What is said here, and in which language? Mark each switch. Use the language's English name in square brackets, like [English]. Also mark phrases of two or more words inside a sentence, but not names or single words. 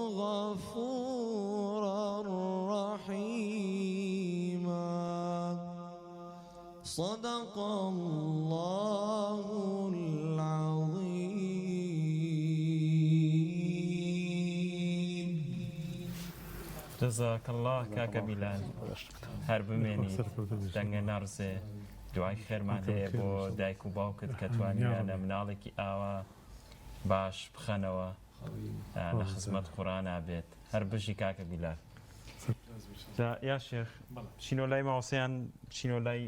[Arabic] غفورا رحيما صدق الله العظيم جزاك الله [Central Kurdish] كاكا بلال هەر بمێنیت دەنگە نەڕزێ دوای خێرمان هەیە بۆ دایک و باوکت کە توانیانە مناڵێکی ئاوا باش بخەنەوە لە خزمەت قورئان بێت هەر بژی کاکە بیلال یا شێخ چینۆ لای ماوەسەیان چینۆ لای